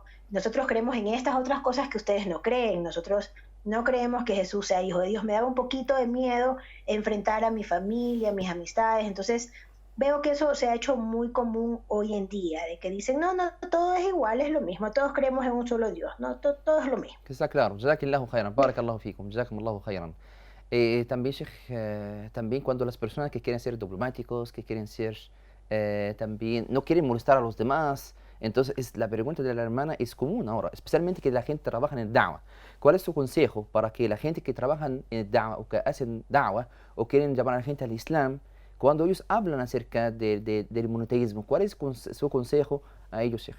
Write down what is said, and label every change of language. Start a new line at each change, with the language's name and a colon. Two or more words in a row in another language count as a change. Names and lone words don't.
Spanish: Nosotros creemos en estas otras cosas que ustedes no creen, nosotros no creemos que Jesús sea hijo de Dios. Me daba un poquito de miedo enfrentar a mi familia, a mis amistades. Entonces veo que eso se ha hecho muy común hoy en día, de que dicen, no, todo es igual, es lo mismo, todos creemos en un solo Dios, no, todo es lo mismo. Está claro,
Arabic: جزاك الله خيرا بارك الله فيكم جزاكم الله خيرا.
Spanish: También, Sheikh, también cuando las personas que quieren ser diplomáticos, que quieren ser también, no quieren molestar a los demás, entonces la pregunta de la hermana es común ahora, especialmente que la gente trabaja en el da'wah. ¿Cuál es su consejo para que la gente que trabaja en el da'wah o que hacen da'wah o quieren llamar a la gente al Islam, cuando ellos hablan acerca del monoteísmo, cuál es su consejo a ellos, Sheikh?